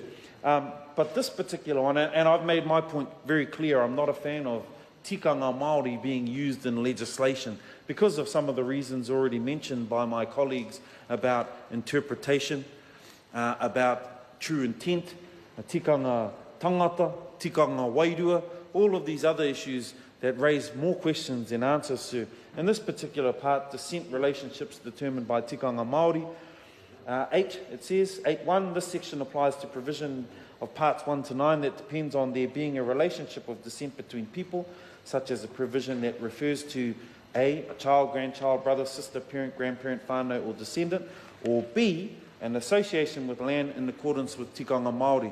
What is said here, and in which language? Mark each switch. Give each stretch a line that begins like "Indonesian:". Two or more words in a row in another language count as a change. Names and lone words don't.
English: But this particular one, and I've made my point very clear, I'm not a fan of
Māori: tikanga Māori
English: being used in legislation because of some of the reasons already mentioned by my colleagues about interpretation, about true intent,
Māori: tikanga tangata, tikanga wairua,
English: all of these other issues that raise more questions than answers, sir. In this particular part, descent relationships determined by
Māori: tikanga Māori,
English: 8, it says, 8.1, this section applies to provision of parts 1 to 9 that depends on there being a relationship of descent between people, such as a provision that refers to A, a child, grandchild, brother, sister, parent, grandparent, whānau or descendant, or B, an association with land in accordance with
Māori: tikanga Māori.